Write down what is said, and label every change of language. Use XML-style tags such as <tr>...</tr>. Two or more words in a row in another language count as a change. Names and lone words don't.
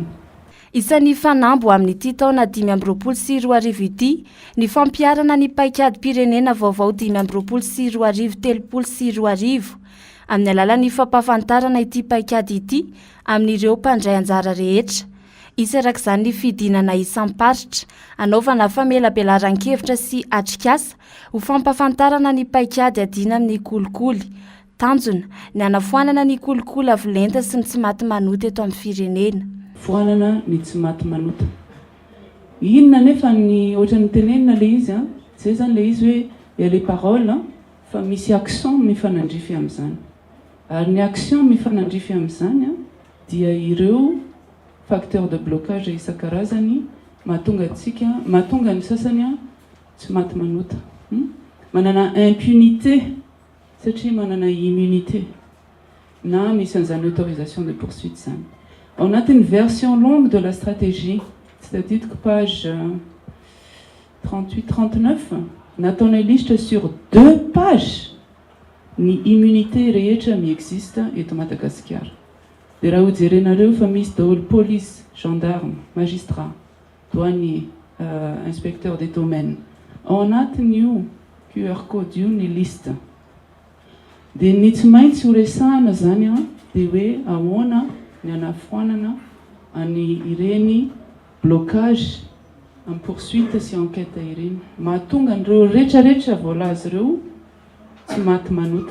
<mg>isan'ny fanambo amin'ity taona 524 ity ny fampiarana ny paikady pirenena vaovao 524 amin'ny alalan'ny fampahafantarana ity paikady ity amin'ireo mpandray anjara rehetra isarak' izany ny fidinana isam-paritra anaovana famelabelaran-kevitra sy atrikasa ho fampahafantarana ny paikady adina amin'ny kolikoly tanjona ny anafoanana ny kolikoly avolenta sy ny tsy maty manota eto amin'ny firenena foanana ny tsy maty manota inona nefa ny ohatran'ny tenenina le izy zay zany le izy hoe</mg> <fr>ya les paroles</fr> <mg>fa misy action mifanandrify amin'izany ary ny action mifanandrify amin'izany dia ireo</mg> <fr>facteur de blocage</fr> <mg>isan-karazany mahatonga ny sasany tsy maty manota manana impunité satria manana immunité na misy an'izany</mg> <fr>autorisation de poursuite</fr> <mg>zany ao anatin'ny</mg> <fr>version longue de la stratégie c'est-à-dire que page</fr> <mg>38-39 nataonay listre</mg> <fr>sur 2 pages</fr> <mg>ny immunité rehetra miexiste eto Madagasikara dia raha hojerenareo fa misy daholo</mg> <fr>police, gendarme, magistrat, douanier, inspecteur des domaines</fr> <mg>ao anatin'io</mg> <en>QR code</en> <mg>io ny liste dia ny tsy maintsy ho resahana zany dia hoe ahoana ny anafoanana any ireny blocage amin'ny poursuite sy enquête ireny mahatonga an'ireo rehetrarehetra voalazy ireo tsy maty manota.</mg>